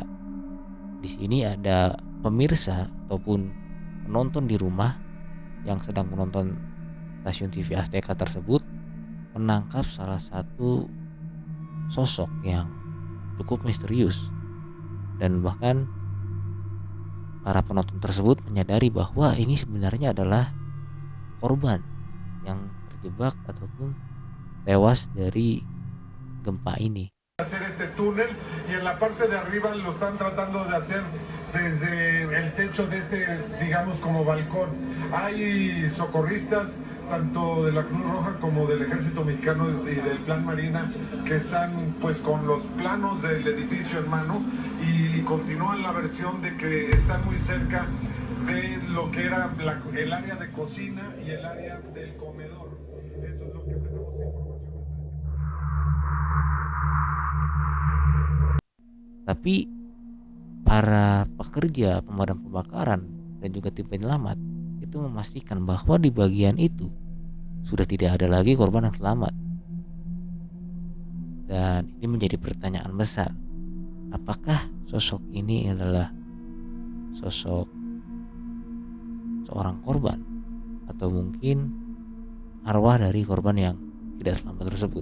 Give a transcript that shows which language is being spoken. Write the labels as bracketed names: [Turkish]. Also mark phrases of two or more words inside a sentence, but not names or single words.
[Indonesian] Di sini ada pemirsa ataupun penonton di rumah yang sedang menonton stasiun TV Azteca tersebut menangkap salah satu sosok yang cukup misterius, dan bahkan para penonton tersebut menyadari bahwa ini sebenarnya adalah korban yang terjebak ataupun tewas dari gempa ini. [Spanish] Hacer este túnel y en la parte de arriba lo están tratando de hacer desde el techo de este, digamos, como balcón. Hay socorristas tanto de la Cruz Roja como del Ejército Mexicano y del Plan Marina que están pues con los planos del edificio en mano y continúan la versión de que están muy cerca de lo que era el área de cocina y el área del comedor. Eso es lo que tenemos información. [Indonesian] Tapi para pekerja pemadam kebakaran dan juga tim penyelamat itu memastikan bahwa di bagian itu sudah tidak ada lagi korban yang selamat. Dan ini menjadi pertanyaan besar, apakah sosok ini adalah sosok seorang korban atau mungkin arwah dari korban yang tidak selamat tersebut.